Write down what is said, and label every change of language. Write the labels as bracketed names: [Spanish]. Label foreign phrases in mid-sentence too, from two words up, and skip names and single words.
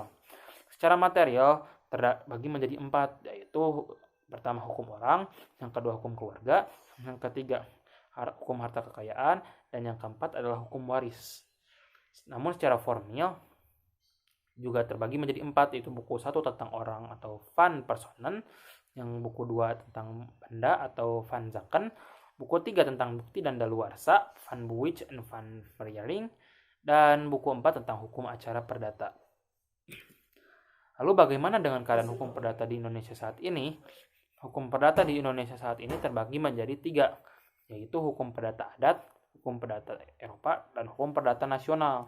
[Indonesian] Secara material terbagi menjadi 4, yaitu pertama hukum orang, yang kedua hukum keluarga, yang ketiga hukum harta kekayaan, dan yang keempat adalah hukum waris. Namun secara formal juga terbagi menjadi 4, yaitu buku 1 tentang orang atau [Dutch] van personen, [Indonesian] yang buku 2 tentang benda atau [Dutch] van zaken, [Indonesian] buku 3 tentang bukti dan daluarsa, [Dutch] van bewijs and van verjaring, [Indonesian] dan buku 4 tentang hukum acara perdata. Lalu bagaimana dengan keadaan hukum perdata di Indonesia saat ini? Hukum perdata di Indonesia saat ini terbagi menjadi 3, yaitu hukum perdata adat, hukum perdata Eropa, dan hukum perdata nasional.